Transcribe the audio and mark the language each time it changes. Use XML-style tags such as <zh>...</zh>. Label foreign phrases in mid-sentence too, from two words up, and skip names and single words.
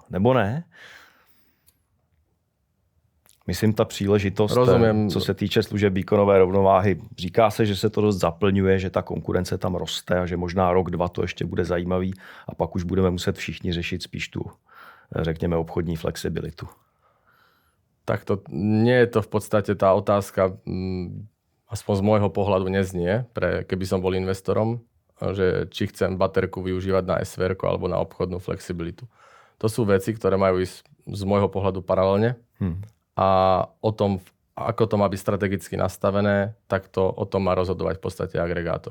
<cs>Nebo ne? Myslím, ta příležitost, Rozumím. Co se týče služeb výkonové rovnováhy, říká se, že se to dost zaplňuje, že ta konkurence tam roste a že možná rok, dva to ještě bude zajímavý a pak už budeme muset všichni řešit spíš tu, řekněme, obchodní flexibilitu.</cs> <sk>Tak to nie je to v podstate tá otázka, aspoň z môjho pohľadu neznie, keby som bol investorom, že či chcem baterku využívať na SVR alebo na obchodnú flexibilitu. To sú veci, ktoré majú ísť z môjho pohľadu paralelne. A o tom, ako to má byť strategicky nastavené, tak to o tom má rozhodovať v podstate agregátor.</sk>